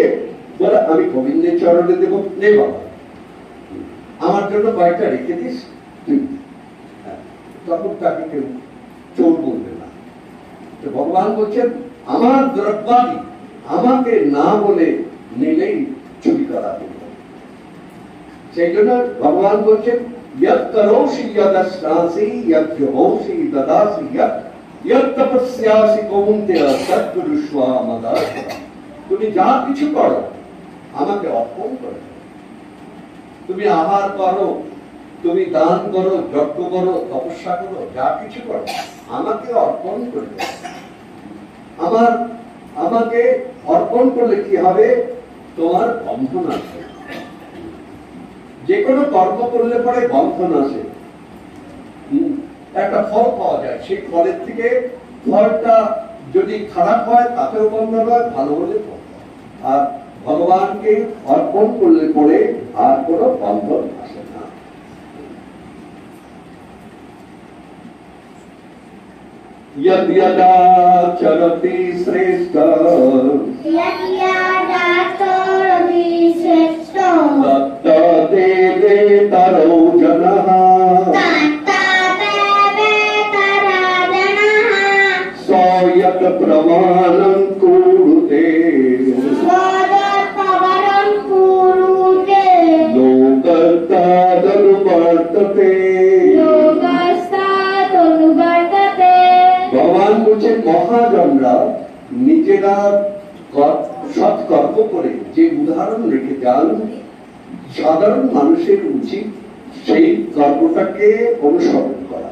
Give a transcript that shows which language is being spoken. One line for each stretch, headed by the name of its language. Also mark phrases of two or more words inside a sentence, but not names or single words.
Bangla: বলে আমি গোবিন্দের চরণে দেবো, নে বাবা আমার জন্য কয়েকটা রেখে দিস, তখন তাকে কেউ চোর বলবে না। তো ভগবান বলছেন আমার দ্রব্যাদি আমাকে না বলে নিলেই চুরি করা হবে। সেই জন্য ভগবান বলছেন
Sanskrit: यत् करोषि यदश्नासि यद्योषि ददासि यत् तपस्यासि कौन्तेय तत्कुरुष्व मदाश्रया।
Bangla: তুমি যা কিছু করো আমাকে অর্পণ করো। তুমি আহার করো, তুমি দান করো, যজ্ঞ করো, তপস্যা করো, যা কিছু করো আমাকে অর্পণ করে দাও। আমাকে অর্পণ করলে কি হবে? তোমার বন্ধন আসবে। যে কোনো কর্ম করলে পরে বন্ধন আসে, একটা ফল পাওয়া যায়, সেই ফলের থেকে ফলটা যদি খারাপ হয় তাতেও বন্ধন হয়, ভালো হলে আর ভগবানকে অর্পণ করলে পরে আর কোনো বন্ধন আসে না।
Sanskrit: यद् यदा चरति श्रेष्ठ तत्तदेवेतरो जनः स यत् प्रमाणं कुरुते नो कर्ता तदनुवर्तते অনুবর্ততে।
Bangla: ভগবান বলছেন মহাজনরা নিজেরা সৎকর্ম করে যে উদাহরণ রেখে যান, সাধারণ মানুষের উচিত সেই কর্মটাকে অনুসরণ করা।